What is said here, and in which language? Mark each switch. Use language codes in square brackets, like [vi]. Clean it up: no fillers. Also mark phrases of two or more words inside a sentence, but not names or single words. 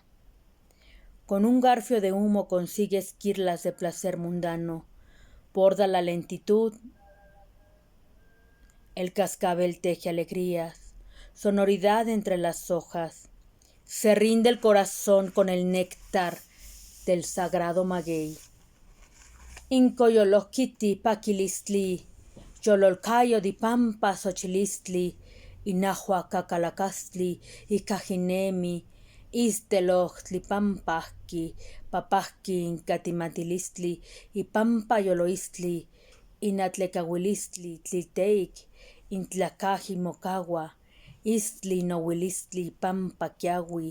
[es] Con un garfio de humo consigue esquirlas de placer mundano, borda la lentitud. El cascabel teje alegrías, sonoridad entre las hojas. Se rinde el corazón con el néctar del sagrado maguey. [nah] Incoyolosquiti paquilistli, yololcayo di pampa xochilistli, inahua cacalacastli, icajinemi, istelochtli pampajki, papajki incatimatilistli, ipampa yoloistli, inatlecahuilistli, tliteik, intlacaji mocagua, istli nohuilistli pampa kiahui,